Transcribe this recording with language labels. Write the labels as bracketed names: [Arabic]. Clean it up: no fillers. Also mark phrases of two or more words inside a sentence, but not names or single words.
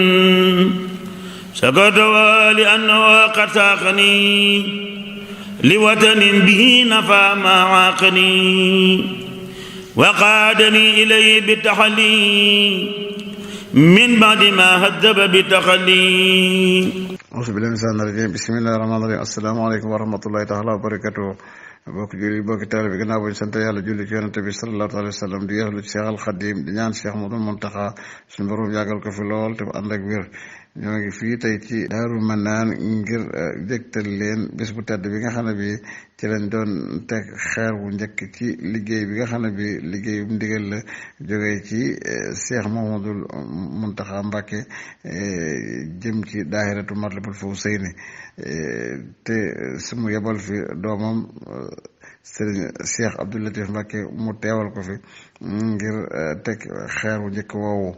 [Arabic] شكرت لأنه قد ساقني لوطن به نفى ما عاقني وقادني إليه بالتحلي من بعد ما هذب بتخلي. أعوذ بالله من الشيطان الرجيم. بسم الله الرحمن الرحيم. السلام عليكم ورحمة الله تعالى وبركاته. [Wolof] bokk julli bokki taalibe bi gannaaw bu ñu sant yàlla julli ci yonente bi [Arabic] صلى الله عليه وسلم [Wolof] di yeeslu ci Cheikh al Xadim di ñaan Cheikh Mouhamadou Mountakha suñu borom yàggal ko fi lool te ànd ak wér. ñoo ngi fii tey ci Daaru Manaan ngir jégtal leen bés bu tedd bi nga xam ne bi ci lañ doon teg xeer bu njëkk ci liggéey bi nga xam ne bi liggéey bu ndigal la jógee ci Cheikh Mouhamadou Mountakha Mbacké jëm ci daahiratu Matlabul Fawzayni te su mu yebal fi doomam Serigne Cheikh Abdou Latif Mbacké mu teewal ko fi ngir teg xeer bu njëkk woowu.